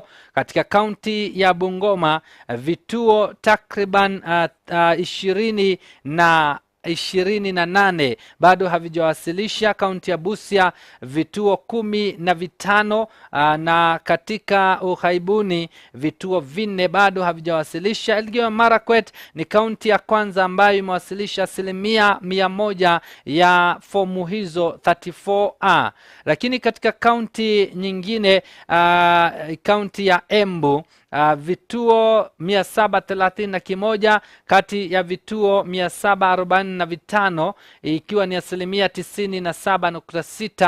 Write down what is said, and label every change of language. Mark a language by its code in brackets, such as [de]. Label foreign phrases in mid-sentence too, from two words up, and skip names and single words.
[sw] Katika kaunti ya Bungoma vituo takriban 28 bado havijawasilisha. Kaunti ya Busia vituo 15 na katika Ughaibuni vituo 4 bado havijawasilisha. Elgeyo Marakwet ni kaunti ya kwanza ambayo imewasilisha 100% ya fomu hizo 34A. Lakini katika kaunti nyingine kaunti ya Embu vituo 731 kati ya vituo 745 ikiwa ni 97.6.